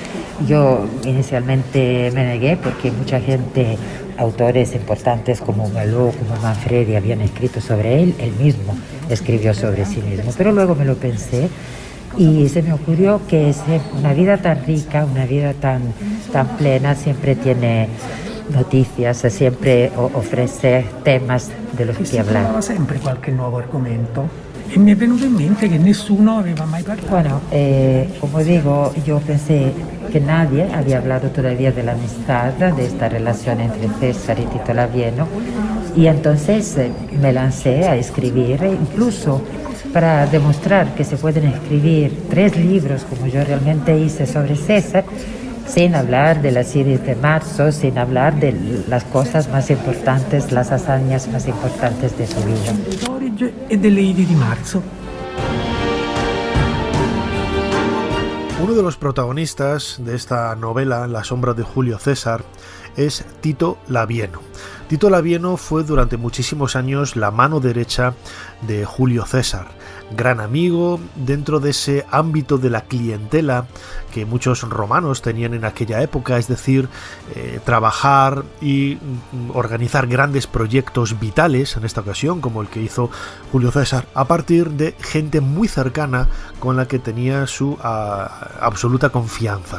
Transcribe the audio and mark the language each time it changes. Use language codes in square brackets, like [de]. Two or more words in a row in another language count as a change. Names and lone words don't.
[es] Yo inicialmente me negué porque mucha gente, autores importantes como Maló, como Manfredi, habían escrito sobre él. Él mismo escribió sobre sí mismo, pero luego me lo pensé y se me ocurrió que una vida tan rica, una vida tan plena, siempre tiene noticias, siempre ofrece temas de los que hablar. [it] Siempre qualche nuovo argomento. Y me è venuto in mente che nessuno aveva mai parlato. [es] Bueno, como digo, yo pensé que nadie había hablado todavía de la amistad, de esta relación entre César y Tito Labieno, y entonces me lancé a escribir, incluso para demostrar que se pueden escribir 3 libros, como yo realmente hice sobre César, sin hablar de las ides de marzo, sin hablar de las cosas más importantes, las hazañas más importantes de su vida. [it] E delle idee di marzo. [es] Uno de los protagonistas de esta novela, La sombra de Julio César, es Tito Labieno. Tito Labieno fue durante muchísimos años la mano derecha de Julio César, gran amigo dentro de ese ámbito de la clientela que muchos romanos tenían en aquella época, es decir, trabajar y organizar grandes proyectos vitales, en esta ocasión como el que hizo Julio César, a partir de gente muy cercana con la que tenía su absoluta confianza.